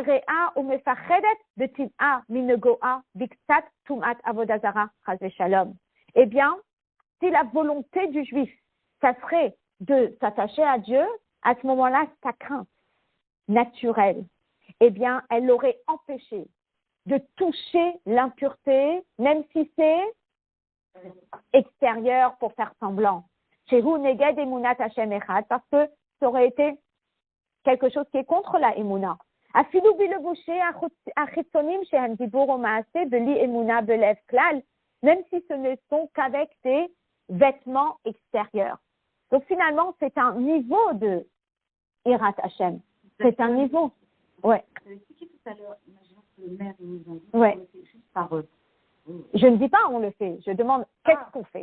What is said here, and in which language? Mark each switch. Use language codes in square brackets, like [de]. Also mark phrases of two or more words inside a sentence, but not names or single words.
[fr] bien, si la volonté du juif, ça serait de s'attacher à Dieu, à ce moment-là, sa crainte naturelle, eh bien, elle l'aurait empêché de toucher l'impureté, même si c'est extérieur pour faire semblant. [he] שהוא נגד אמונת השם אחד, [fr] parce que ça aurait été quelque chose qui est contre la emuna. [he] אפילו בלבושים החיצונים שהם דיבור או מעשה בלי אמונה בלב כלל, [fr] même si ce ne sont qu'avec des vêtements extérieurs. Donc finalement, c'est un niveau de [he] יראת השם. [fr] C'est un niveau. Ouais. Vous avez expliqué tout à l'heure, imaginons que le maire nous invite, Ouais. on le fait juste par eux. Je ne dis pas on le fait, je demande qu'est-ce qu'on fait.